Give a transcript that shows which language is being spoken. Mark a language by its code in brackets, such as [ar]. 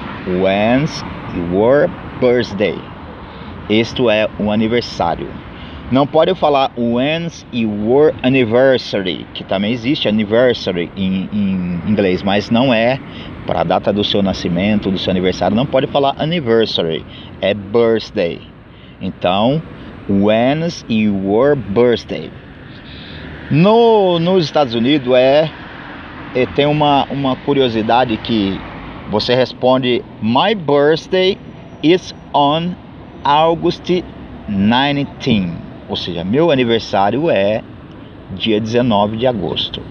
[en] When's your birthday? [pt] Isto é um aniversário. Não pode falar [en] when's your anniversary, [pt] que também existe anniversary em inglês, mas não é para a data do seu nascimento, do seu aniversário. Não pode falar anniversary, é birthday. [en] Então, when's your birthday? [pt] Nos Estados Unidos tem uma curiosidade que você responde [en] my birthday is on August 19, [pt] ou seja, meu aniversário é dia 19 de agosto.